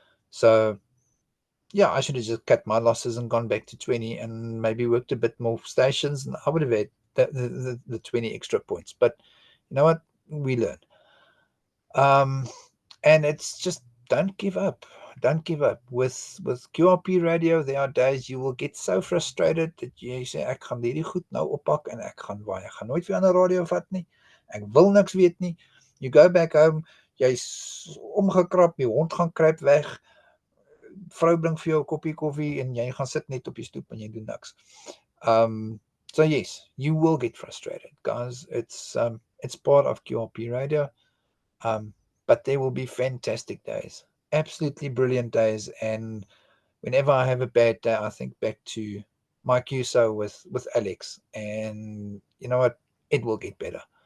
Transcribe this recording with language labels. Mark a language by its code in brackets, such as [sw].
[en] So yeah, I should have just cut my losses and gone back to 20 and maybe worked a bit more stations, and I would have had the 20 extra points. But you know what? We learn. And it's just, don't give up. Don't give up. With QRP radio, there are days you will get so frustrated that [af] jy sê ek gaan hierdie goed nou oppak en ek gaan nooit weer aan 'n radio vat nie. Ek wil niks weet nie. [en] You go back home, [af] jy's omgekrap, die hond gaan kruip weg. Vrou bring vir jou 'n koppie koffie en jy gaan sit net op die stoep en jy doen niks. [en] So yes, you will get frustrated, guys. It's part of QRP radio. But there will be fantastic days, absolutely brilliant days. And whenever I have a bad day, I think back to my QSO with Alex, and you know what, it will get better.